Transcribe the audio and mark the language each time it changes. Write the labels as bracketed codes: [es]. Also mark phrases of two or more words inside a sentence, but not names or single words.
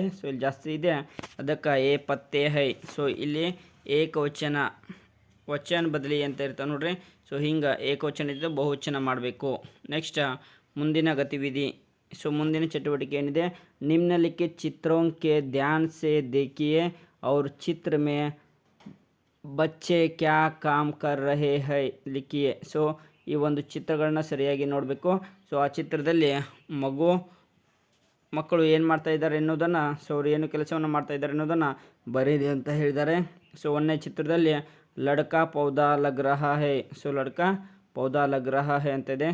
[kn] ಸೊ ಇಲ್ಲಿ ಜಾಸ್ತಿ ಇದೆ ಅದಕ್ಕೆ [hi] ए पत्ते है. [kn] ಸೊ ಇಲ್ಲಿ ಏಕವಚನ ವಚನ ಬದಲಿ ಅಂತ ಇರ್ತಾವೆ ನೋಡ್ರಿ. ಸೊ ಹಿಂಗೆ ಏಕವಚನ ಇದ್ದು ಬಹುವಚನ ಮಾಡಬೇಕು. ನೆಕ್ಸ್ಟ್ ಮುಂದಿನ ಗತಿವಿಧಿ. ಸೊ ಮುಂದಿನ ಚಟುವಟಿಕೆ ಏನಿದೆ [hi] निम्नलिखित चित्रों के ध्यान से देखिए और चित्र में बच्चे क्या काम कर रहे हैं लिखिए. [kn] ಸೊ ಈ ಒಂದು ಚಿತ್ರಗಳನ್ನ ಸರಿಯಾಗಿ ನೋಡಬೇಕು. ಸೊ ಆ ಚಿತ್ರದಲ್ಲಿ ಮಕ್ಕಳು ಏನು ಮಾಡ್ತಾ ಇದ್ದಾರೆ ಎನ್ನುವುದನ್ನು ಸೊ ಅವರು ಏನು ಕೆಲಸವನ್ನು ಮಾಡ್ತಾ ಇದ್ದಾರೆ ಅನ್ನೋದನ್ನು ಬರೀರಿ ಅಂತ ಹೇಳಿದ್ದಾರೆ. ಸೊ ಒಂದನೇ ಚಿತ್ರದಲ್ಲಿ [hi] लड़का पौधा लग रहा है. ಸೊ लड़का पौधा लग रहा है [kn] ಅಂತ ಇದೆ.